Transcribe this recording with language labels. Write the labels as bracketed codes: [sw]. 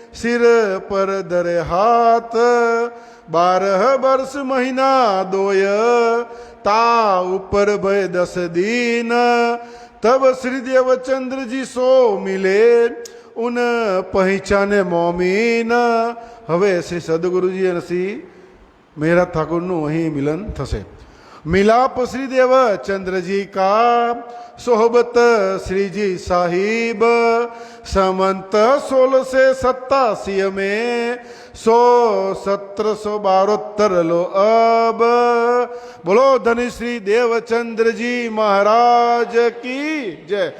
[hi] सिर पर धरे हाथ 12 वर्ष महीना दोय ता ऊपर भय 10 दिन तब श्री देवचंद्र जी सो मिले उन पहचाने मोमीन। [gu] હવે શ્રી સદગુરુજી અને શ્રી મેરા ઠાकुरનું અહીં મિલન થશે। [hi] मिलाप श्री देवचंद्र जी का सोहबत श्री जी साहिब समंत 1687 में 1772 लो अब। बोलो धनी श्री देवचंद्र जी महाराज की जय।